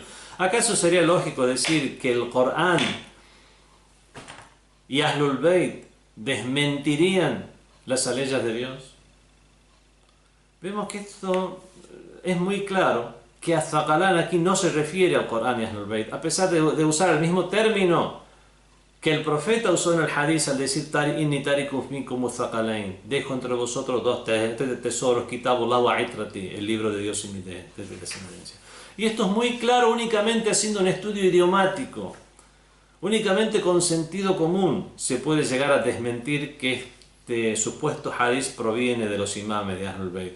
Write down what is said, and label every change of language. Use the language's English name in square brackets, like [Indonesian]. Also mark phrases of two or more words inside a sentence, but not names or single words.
[Spanish] ¿Acaso sería lógico decir que el Corán y Ahlul Bayt desmentirían las leyes de Dios? Vemos que esto es muy claro, que Az-Thaqalan aquí no se refiere al Corán y Ahlul Bayt, a pesar de usar el mismo término que el profeta usó en el hadith al decir: [Arabic] إني تارككم منكم الثقلين, [Spanish] dejo entre vosotros dos tesoros, [Arabic] كتاب الله وعترتي, [Spanish] el libro de Dios y mi descendencia. Y esto es muy claro únicamente haciendo un estudio idiomático, únicamente con sentido común se puede llegar a desmentir que este supuesto hadith proviene de los imames de Ahlul Bayt.